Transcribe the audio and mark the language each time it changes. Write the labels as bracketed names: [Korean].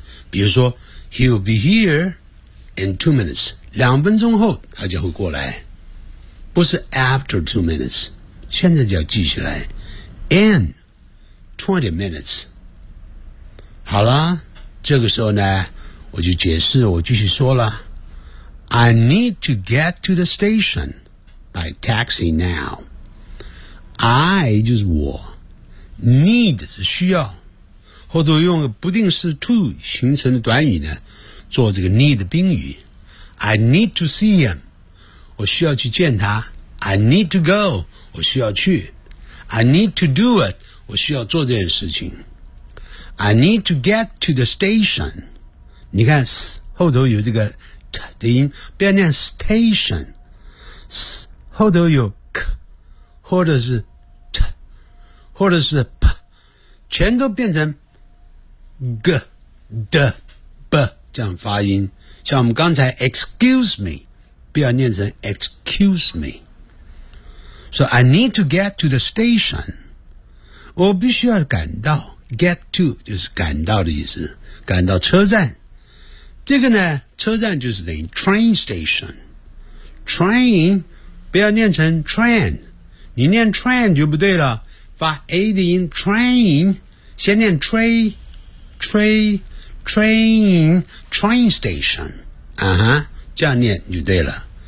[Chinese] 比如说 [English] He'll be here in 2 minutes， [Chinese] 两分钟后他就会过来，不是 after 2 minutes， 现在就要记起来 [English] in 20 minutes。 [Chinese] 好了，这个时候呢，我就解释，我继续说了。 [English] I need to get to the station by taxi now。 [Chinese] I 就是我， need 是需要，或者用不定式 to 形成的短语呢，做这个 need 宾语。 [English] I need to see him， [Chinese] 我需要去见他。 [English] I need to go， [Chinese] 我需要去。 [English] I need to do it， [Chinese] 我需要做这件事情。 [English] I need to get to the station， [Chinese] 你看 s 后头有这个 t 的音，不要念 station， s 后头有 k 或者是 t 或者是 p， 全都变成 g d b 这样发音。像我们刚才 [English] excuse me， [Chinese] 不要念成 [English] excuse meSo I need to get to the station. [Chinese] 我必须要赶到， get to 就是赶到的意思，赶到车站。这个呢，车站就是等于 train station. Train 不要念成 train， 你念 train 就不对了，发 A 的音 train， 先念 train station， 啊哈，这样念就对了。